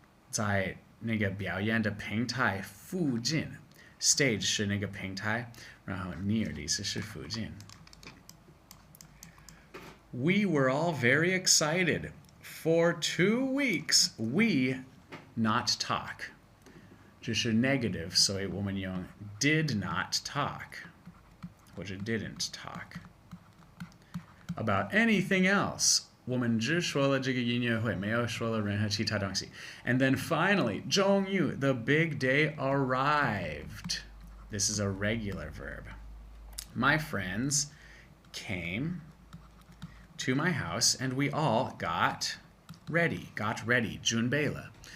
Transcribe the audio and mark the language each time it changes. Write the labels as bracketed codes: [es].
[zh] 在那个表演的平台附近. Stage 是那个平台, 然后 near 的意思是附近. [en] We were all very excited. For 2 weeks, we not talk. 这是 negative, 所以我们用 did not talk 或者 didn't talk about anything else. [zh] 我们只说了这个音乐会，没有说了任何其他东西. [en] And then finally, 终于, the big day arrived. This is a regular verb. My friends came to my house and we all got ready, 准备了.